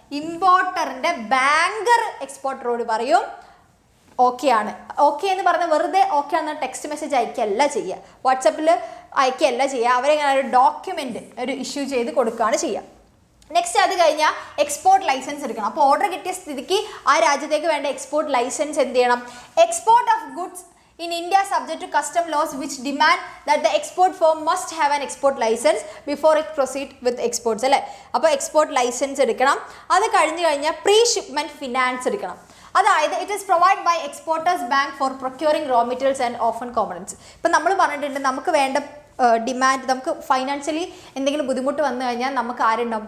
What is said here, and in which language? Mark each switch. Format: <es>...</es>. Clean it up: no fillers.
<ml>ഇമ്പോർട്ടറിൻ്റെ banker എക്സ്പോർട്ടറോട് പറയും okay ആണ്. Okay എന്ന് പറഞ്ഞാൽ വെറുതെ ഓക്കെ ആണെന്ന് ടെക്സ്റ്റ് മെസ്സേജ് അയക്കുകയല്ല ചെയ്യുക, വാട്സപ്പിൽ അയക്കുകയല്ല ചെയ്യുക. അവരെങ്ങനെ ഒരു ഡോക്യുമെൻ്റ് ഒരു ഇഷ്യൂ ചെയ്ത് കൊടുക്കുകയാണ് ചെയ്യുക. നെക്സ്റ്റ് അത് കഴിഞ്ഞാൽ എക്സ്പോർട്ട് ലൈസൻസ് എടുക്കണം. അപ്പോൾ ഓർഡർ കിട്ടിയ സ്ഥിതിക്ക് ആ രാജ്യത്തേക്ക് വേണ്ട എക്സ്പോർട്ട് ലൈസൻസ് എന്ത് ചെയ്യണം?</ml> <en>export of goods in India subject to custom laws which demand that the export firm must have an export license before it proceed with exports</en> <ml>അല്ലേ. അപ്പോൾ എക്സ്പോർട്ട് ലൈസൻസ് എടുക്കണം. അത് കഴിഞ്ഞ് കഴിഞ്ഞാൽ പ്രീ ഷിപ്മെൻറ്റ് ഫിനാൻസ് എടുക്കണം. അതായത്</ml> <en>It is provide by exporters bank for procuring raw materials and often components.</en> <ml>ഇപ്പം നമ്മൾ പറഞ്ഞിട്ടുണ്ട് നമുക്ക് വേണ്ട ഡിമാൻഡ്, നമുക്ക് ഫൈനാൻഷ്യലി എന്തെങ്കിലും ബുദ്ധിമുട്ട് വന്നു കഴിഞ്ഞാൽ നമുക്ക് ആരുണ്ടാവും?</ml>